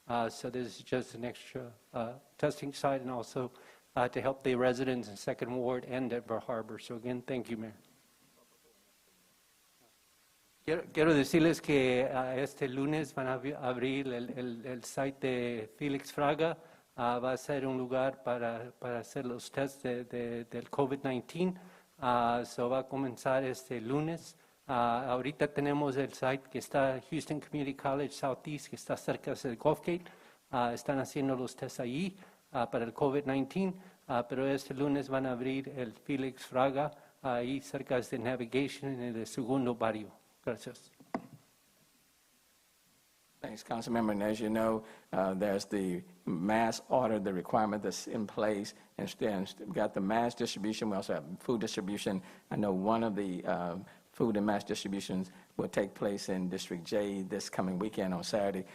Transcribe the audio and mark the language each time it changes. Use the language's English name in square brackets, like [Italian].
[English] So this is just an extra testing site, and also to help the residents in Second Ward and Denver Harbor. So again, thank you, Mayor. [Spanish] Quiero decirles que este lunes van a abrir el site de Felix Fraga. Va a ser un lugar para hacer los tests del COVID-19. So va a comenzar este lunes. Ahorita tenemos el site que está Houston Community College Southeast, que está cerca del Gulfgate. Están haciendo los tests allí para el COVID-19, pero este lunes van a abrir el Felix Fraga ahí cerca de Navigation en el segundo barrio. Gracias. [English] Thanks, Councilmember. And as you know, there's the mass order, the requirement that's in place. And we've got the mass distribution. We also have food distribution. I know one of the food and mass distributions will take place in District J this coming weekend on Saturday.